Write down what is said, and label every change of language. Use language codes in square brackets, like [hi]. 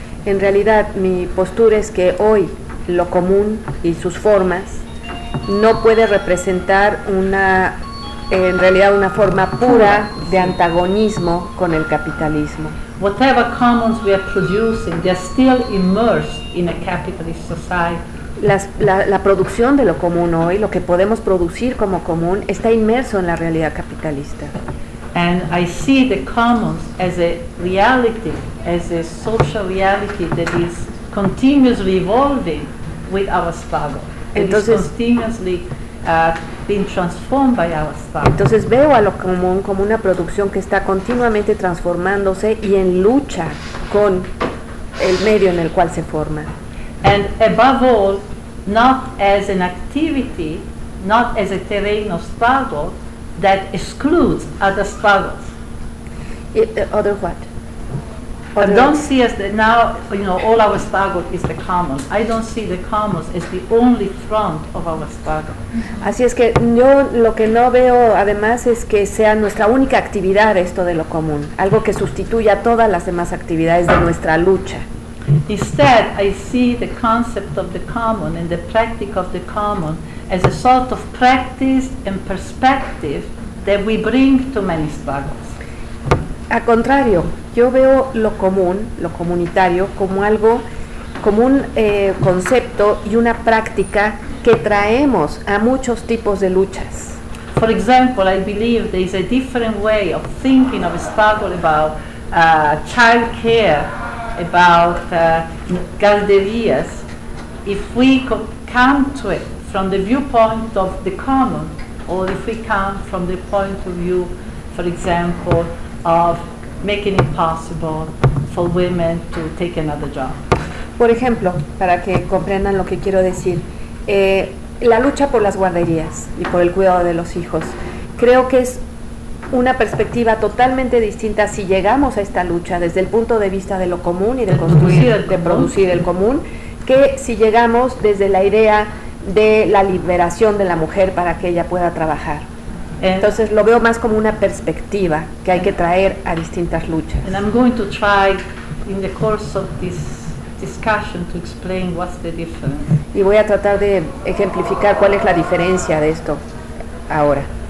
[es] En realidad, mi postura es que hoy lo común y sus formas no puede representar una forma pura de antagonismo con el capitalismo. [en] Whatever commons we are producing, they are still immersed in a capitalist society. [es] La producción de lo común hoy, lo que podemos producir como común, está inmerso en la realidad capitalista. [en] And I see the commons as a reality, as a social reality that is continuously evolving with our struggle. [es] Entonces, [en] it is continuously being transformed by our struggle. [es] Entonces veo a lo común como una producción que está continuamente transformándose y en lucha con el medio en el cual se forma. [en] And above all, not as an activity, not as a terrain of struggle that excludes other struggles. Other what? I don't see as that now, you know, all our struggle is the commons. I don't see the commons as the only front of our struggle. [es] Así es que yo lo que no veo, además, es que sea nuestra única actividad esto de lo común, algo que sustituya todas las demás actividades de nuestra lucha. [en] Instead, I see the concept of the common and the practice of the common as a sort of practice and perspective that we bring to many struggles. [es] A contrario, yo veo lo común, lo comunitario, como algo como un concepto y una práctica que traemos a muchos tipos de luchas. [en] For example, I believe there is a different way of thinking of a struggle about child care, about guarderías. If we come to it from the viewpoint of the common, or if we come from the point of view, for example, of making it possible for women to take another job. [es] Por ejemplo, para que comprendan lo que quiero decir, la lucha por las guarderías y por el cuidado de los hijos, creo que es una perspectiva totalmente distinta si llegamos a esta lucha desde el punto de vista de lo común y de construir, de producir el común, que si llegamos desde la idea de la liberación de la mujer para que ella pueda trabajar. Entonces lo veo más como una perspectiva que hay que traer a distintas luchas. [en] And I'm going to try in the course of this discussion to explain what's the difference. [es] Y voy a tratar de ejemplificar cuál es la diferencia de esto ahora.